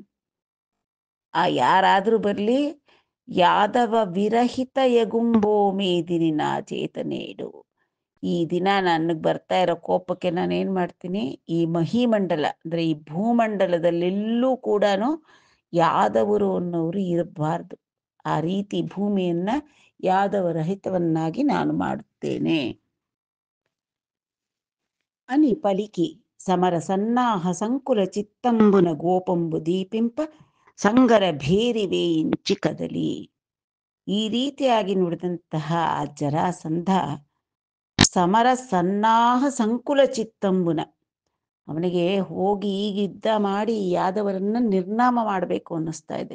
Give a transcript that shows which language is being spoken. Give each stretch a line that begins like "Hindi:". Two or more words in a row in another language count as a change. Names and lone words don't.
Kannada: ಆ ಯಾರಾದರೂ ಬರಲಿ,
Telugu: యాదవ విరహిత ఎగుంబో మేదిని నా చేతనేడు,
Kannada: ಈ ದಿನ ನನಗೆ ಬರ್ತಾ ಇರೋ ಕೋಪಕ್ಕೆ ನಾನೇನು ಮಾಡ್ತೀನಿ, ಈ ಮಹಿಮಂಡಲ ಅಂದರೆ ಈ ಭೂಮಂಡಲದಲ್ಲೆಲ್ಲೂ ಕೂಡ ಯಾದವರು ಅನ್ನೋರು ಇರಬಾರ್ದು, ಆ ರೀತಿ ಭೂಮಿಯನ್ನ ಯಾದವ ರಹಿತವನ್ನಾಗಿ ನಾನು ಮಾಡುತ್ತೇನೆ
Telugu: అని పలికి సమర సన్నాహ సంకుల చిత్తంబున గోపంబు దీపింప సంగర భేరి వేయించి కదలి.
Kannada: ಈ ರೀತಿಯಾಗಿ ನುಡಿದಂತಹ ಜರಾಸಂಧ
Telugu: సమర సన్నాహ సంకుల చిత్తంబున,
Kannada: ಅವನಿಗೆ ಹೋಗಿ ಈಗ ಯುದ್ಧ ಮಾಡಿ ಯಾದವರನ್ನ ನಿರ್ನಾಮ ಮಾಡಬೇಕು ಅನ್ನಿಸ್ತಾ ಇದೆ.